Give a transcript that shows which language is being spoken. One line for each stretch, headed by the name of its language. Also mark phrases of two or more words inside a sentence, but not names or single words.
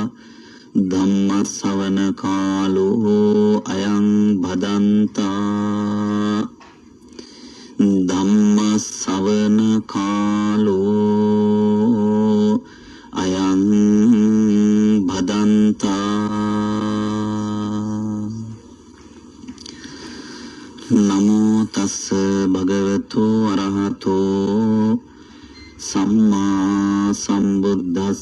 Pali: ධම්ම ශ්‍රවණ කාලෝ අයං භදන්තා. ධම්ම ශ්‍රවණ කාලෝ අයං භදන්තා. නමෝ තස්ස භගවතු අරහතෝ සම්මා සම්බුද්දස්ස.